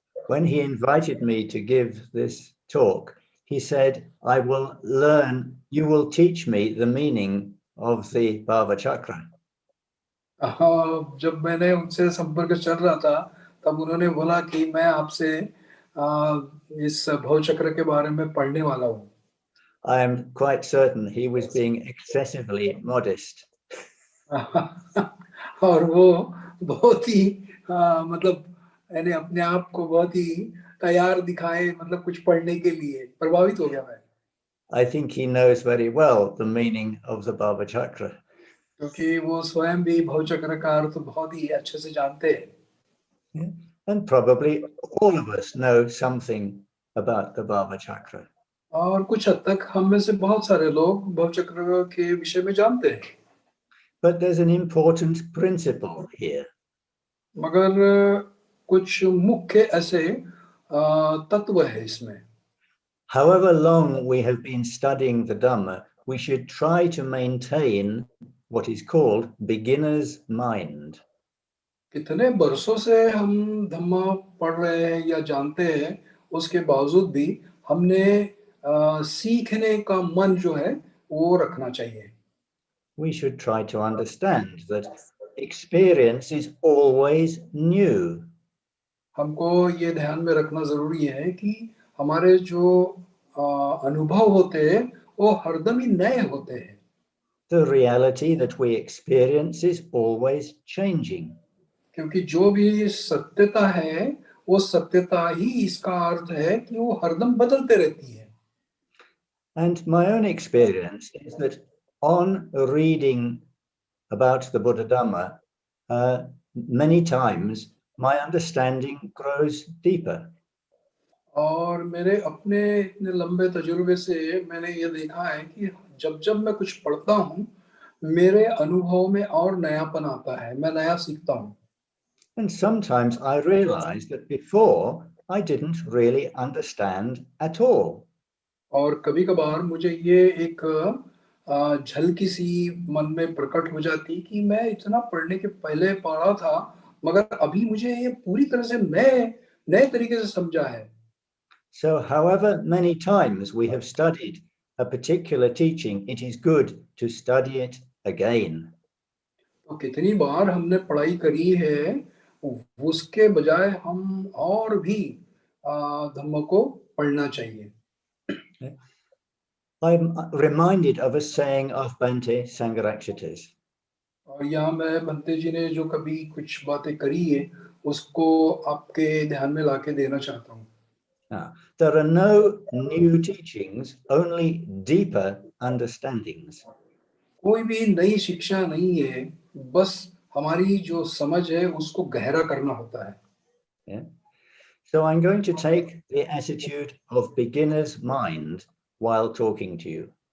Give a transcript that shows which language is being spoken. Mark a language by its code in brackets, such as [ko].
[en] When he invited me to give this talk, he said, "I will learn, you will teach me the meaning of the bhāvacakra." [hi] जब मैंने उनसे संपर्क चल रहा था तब उन्होंने बोला कि मैं आपसे इस भवचक्र के बारे में पढ़ने वाला हूँ। [en] I am quite certain he was being excessively modest. [hi] और वो बहुत ही मतलब यानी अपने आप को बहुत ही तैयार दिखाए, मतलब कुछ पढ़ने के लिए प्रभावित हो गया मैं। [en] I think he knows very well the meaning of the bhāvacakra. [hi] क्योंकि वो स्वयं भी भवचक्र का अर्थ बहुत ही अच्छे से जानते हैं। [en] And probably all of us know something about the bhāvacakra. [hi] और कुछ हद तक हम में से बहुत सारे लोग भवचक्र के विषय में जानते हैं। [en] But there's an important principle here. [hi] मगर कुछ मुख्य ऐसे तत्व है इसमें। [en] However long we have been studying the Dhamma, we should try to maintain what is called beginner's mind. [hi] कितने वर्षों से हम धम्मा पढ़ रहे हैं या जानते हैं, उसके बावजूद भी हमने सीखने का मन जो है वो रखना चाहिए। [en] We should try to understand that experience is always new. [hi] हमको ये ध्यान में रखना जरूरी है कि हमारे जो अनुभव होते हैं वो हरदम ही नए होते हैं। [en] The reality that we experience is always changing. [hi] क्योंकि जो भी सत्यता है वो सत्यता ही इसका अर्थ है कि वो हरदम बदलते रहती है। [en] And my own experience is that on reading about the Buddha Dhamma, many times my understanding grows deeper. [hi] और मेरे अपने इतने लंबे तजुर्बे से मैंने ये देखा है कि जब मैं कुछ पढ़ता हूँ मेरे अनुभव में और नयापन आता है, मैं नया सीखता हूँ। [en] And sometimes I realize that before I didn't really understand at all. [hi] और कभी-कभार मुझे ये एक झलकी सी मन में प्रकट हो जाती कि मैं इतना पढ़ने के पहले पढ़ा था मगर अभी मुझे ये पूरी तरह से नए तरीके से समझा है। [en] So however many times we have studied a particular teaching, it is good to study it again. [hi] तो कितनी बार हमने पढ़ाई करी है, उसके बजाय हम और भी धम्म को पढ़ना चाहिए। [en] I'm reminded of a saying of Bhante Sangharakshita's. [hi] और यहाँ मैं भंते जी ने जो कभी कुछ बातें करी है उसको आपके ध्यान में लाके देना चाहता हूँ। [en] There are no new teachings, only deeper understandings. [hi] कोई भी नई शिक्षा नहीं है, बस हमारी जो समझ है उसको गहरा करना होता है। [en] Yeah. So I'm going to take the attitude of beginner's mind while talking to you.